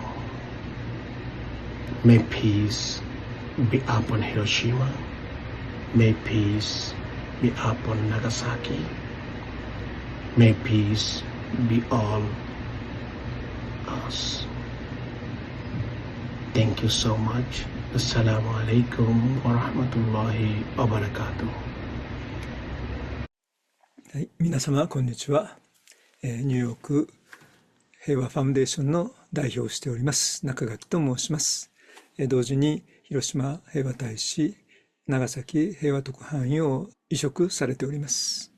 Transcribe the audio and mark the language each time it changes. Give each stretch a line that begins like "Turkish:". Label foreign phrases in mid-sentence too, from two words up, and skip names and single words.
English: May peace be upon Hiroshima. May peace be upon Nagasaki. May peace be all us. Thank you so much.
Arabic: السلام عليكم ورحمة الله وبركاته.
Japanese: はい、皆様こんにちは。ニューヨーク平和ファウンデーションの代表をしております中垣と申します。同時に広島平和大使、長崎平和特派員を委嘱されております。